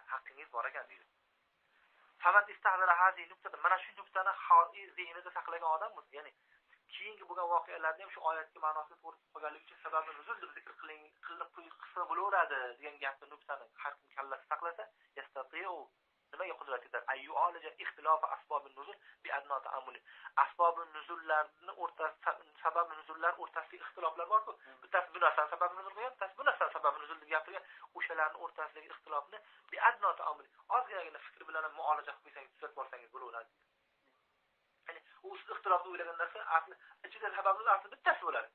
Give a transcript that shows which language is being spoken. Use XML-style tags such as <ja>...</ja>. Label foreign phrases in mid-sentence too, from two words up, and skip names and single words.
<uz>Haqqingiz bor ekan deydi.</uz> <ar>فمن استحضر هذه النقطة,</ar> <uz>mana shu nuqtani zehnida saqlagan odam bo'lsa, ya'ni keyingi bo'lgan voqealarni ham shu oyatga ma'nosini to'g'ri qilganligi uchun sababni nuzul deb zikr qilib qilsa bo'laveradi degan gapni nuqtani har kim kallasi saqlasa, yastati'u nimaga qudrat yetar?</uz> <ar>أي عالج اختلاف أسباب نزول بأدنى تأمل.</ar> <uz>Asbobun nuzullarning o'rtasida sabab nuzullar o'rtasidagi ixtiloflar bor-ku. Bittasi bu narsani sabab nuzul qilgan, bittasi bu narsani sabab nuzul deb gapirgan. O'shalarning o'rtasidagi ixtilofni</uz> <ar>بأدنى تأمل.</ar> <uz>Ozgina fikr bilan muolaja qilib qo'ysangiz, tuzatib borsangiz bo'laveradi. Ya'ni u ixtilofni o'ylagan narsa asli ichida sababning asli bittasi bo'ladi.</uz>